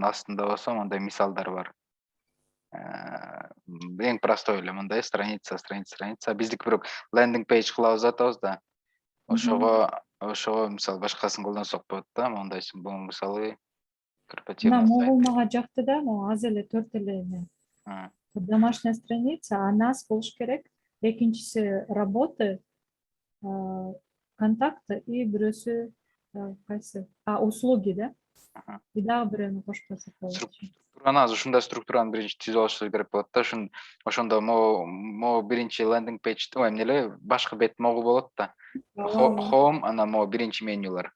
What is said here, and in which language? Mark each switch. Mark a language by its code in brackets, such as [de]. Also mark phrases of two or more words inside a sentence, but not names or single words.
[ky] Анын астында болсо мындай мисалдар бар. Эң простой эле мындай страница. Биздики бирок [en] landing page [ky] кылабыз деп атабыз да. Ошого мисалы башкасын колдонсок болот да. Мондай бул мисалы [ru] корпоративный сайт. [ky] Могул мага жакты да, аз эле 4 эле эме. [ru] Домашняя страница, а нас [ky] болуш керек. Экинчиси [ru] работы, контакты [ky] и бирөөсү кайсы? [ru] Услуги, да? [ky] И дагы бирөөнү кошпосок болот. Структураны азыр ушундай структураны биринчи түзүп алышыбыз керек болот да. Ошондо могу биринчи [en] landing page [ky] эмне эле башкы бет могу болот да. Home, анан могу биринчи менюлар.